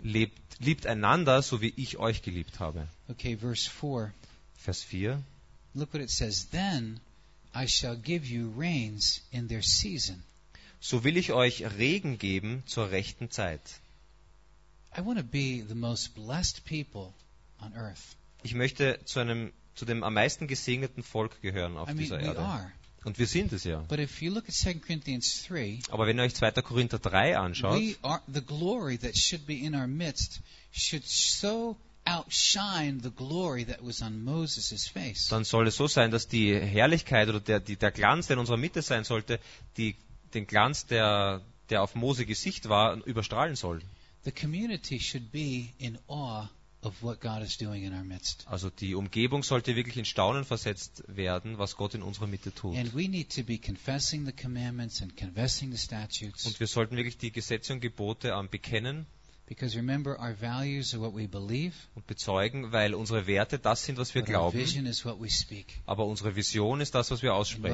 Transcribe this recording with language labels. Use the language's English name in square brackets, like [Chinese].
[German] Liebt einander, so wie ich euch geliebt habe. [English] Okay, verse 4. [German] Vers 4. [English] Look what it says. Then I shall give you rains in their season. [German] So will ich euch Regen geben zur rechten Zeit. [English] I want to be the most blessed people on earth. [German] Ich möchte zu dem am meisten gesegneten Volk gehören auf dieser Erde. [English] We are. [German] Und wir sind es ja. [English] But if you look at 2 Corinthians 3, [German] aber wenn ihr euch 2. Korinther 3 anschaut, [English] we are the glory that should be in our midst should so outshine the glory that was on Moses's face. [German] Dann soll es so sein, dass die Herrlichkeit oder der Glanz, der in unserer Mitte sein sollte, den Glanz, der auf Mose Gesicht war, überstrahlen soll. [English] The community should be in awe of what God is doing in our midst. [German] Also die Umgebung sollte wirklich in Staunen versetzt werden, was Gott in unserer Mitte tut. [English] And we need to be confessing the commandments and confessing the statutes. [German] Und wir sollten wirklich die Gesetze und Gebote bekennen. [English] Because remember, our values are what we believe. [German] Und bezeugen, weil unsere Werte das sind, was wir glauben. [English] Vision is what we speak. [German] Aber unsere Vision ist das, was wir aussprechen.